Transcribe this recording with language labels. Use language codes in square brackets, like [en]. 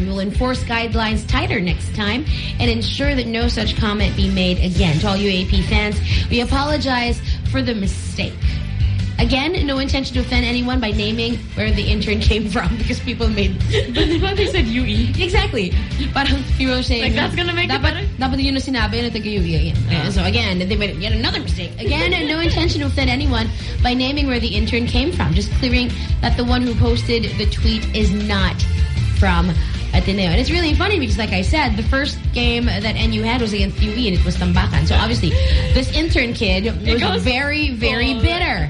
[en] We will enforce guidelines tighter next time and ensure that no such comment be made again. To all UAAP fans, we apologize for the mistake. Again, no intention to offend anyone by naming where the intern came from because people made... But they said UE. Exactly. Parang people are saying... Like, that's gonna make it better? [tl] Dapat yun ang sinabi na taga-UE. [en] So again, they made yet another mistake. Again, no intention to offend anyone by naming where the intern came from. Just clearing that the one who posted the tweet is not from Ateneo. And it's really funny because, like I said, the first game that NU had was against UE and it was Tambakan. So obviously, this intern kid was very, very bitter.